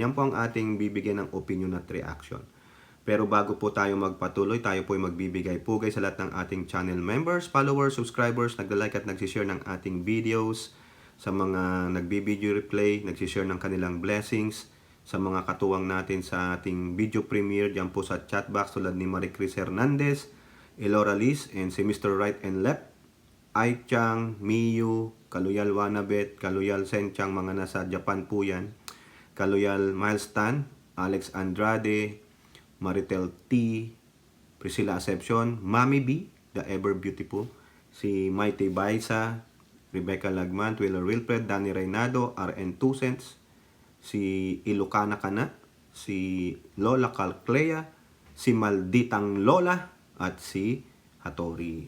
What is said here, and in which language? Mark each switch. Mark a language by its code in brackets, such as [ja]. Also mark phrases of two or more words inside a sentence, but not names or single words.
[tl] Yan po ang ating bibigyan ng opinion at reaction. Pero bago po tayo magpatuloy, tayo po ay magbibigay pugay sa lahat ng ating [en] channel members, [tl] followers, subscribers, nagla-like at nagsishare ng ating videos, sa mga nagbibideo replay, nagsishare ng kanilang blessings, sa mga katuwang natin sa ating [en] video premiere [tl] dyan po sa [en] chat box [tl] tulad ni Marie Chris Hernandez, Elora Liz, and si Mr. Right and Left, Ai Chang, Miyu, Kaluyal Wanabet, Kaluyal Senchang, mga nasa Japan po yan, Kaluyal Milestan, Alex Andrade, Maritel T, Priscilla Acepcion, Mami B, The Ever Beautiful, si Mighty Baisa, Rebecca Lagman, Twiller Wilfred, Danny Reynado, RN 2 cents, si Ilocana Kana, si Lola Calclea, si Malditang Lola, at si Hattori.